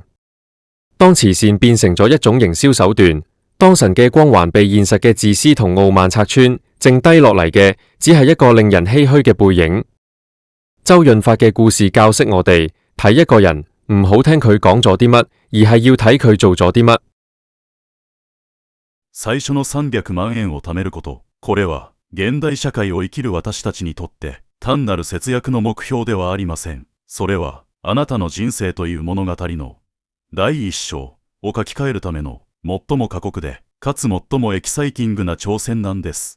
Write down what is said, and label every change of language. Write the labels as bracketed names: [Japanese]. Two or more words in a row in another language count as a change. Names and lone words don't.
[Cantonese] 當慈善變成咗一種營銷手段，當神嘅光環被現實嘅自私同傲慢拆穿，剩低落嚟嘅只係一個令人唏噓嘅背影。周潤發嘅故事教識我哋，睇一個人唔好聽佢講咗啲乜，而係要睇佢做咗啲乜。 [Japanese] 最初の300萬円を貯めること、これは現代社会を生きる私たちにとって単なる節約の目標ではありません。それはあなたの人生という物語の第一章を書き換えるための最も過酷でかつ最もエキサイティングな挑戦なんです。